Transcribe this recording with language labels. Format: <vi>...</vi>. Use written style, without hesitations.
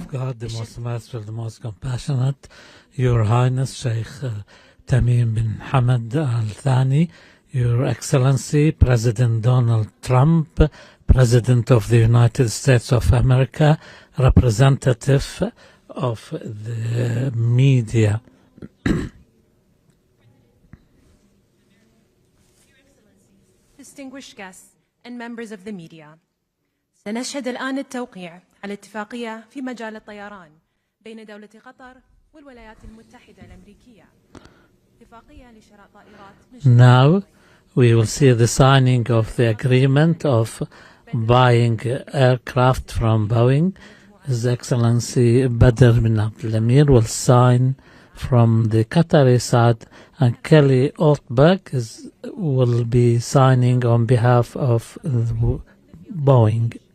<en>God, the most merciful, the most compassionate, Your Highness Sheikh Tamim bin Hamad Thani, Your Excellency President Donald Trump, President of the United States of America, representative of the media. Distinguished guests and members of the media.</en> <ar>سنشهد الآن التوقيع على اتفاقية في مجال الطيران بين دولة قطر والولايات المتحدة الأمريكية. اتفاقية لشراء طائرات.</ar> <en>Now we will see the signing of the agreement of buying aircraft from Boeing. His Excellency Badr bin Abdul Emir will sign from the Qatari side, and Kelly Altberg will be signing on behalf of Boeing.</en>